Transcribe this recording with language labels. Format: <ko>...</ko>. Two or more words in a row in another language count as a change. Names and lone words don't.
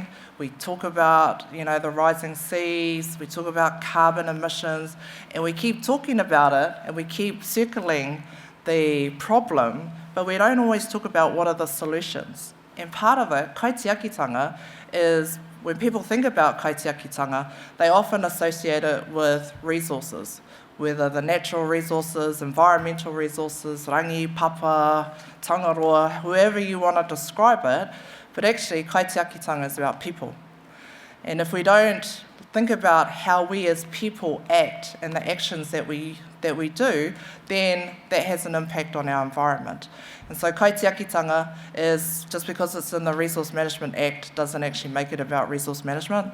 <en>We talk about, the rising seas. We talk about carbon emissions, and we keep talking about it, and we keep circling the problem, but we don't always talk about what are the solutions. And part of it, kaitiakitanga, is when people think about kaitiakitanga, they often associate it with resources, whether the natural resources, environmental resources,</en> <mi>rangi, papa, tangaroa,</mi> <en>whoever you want to describe it, but actually kaitiakitanga is about people. And if we don't think about how we as people act and the actions that we do, then that has an impact on our environment. And so kaitiakitanga is, just because it's in the Resource Management Act, doesn't actually make it about resource management.</en>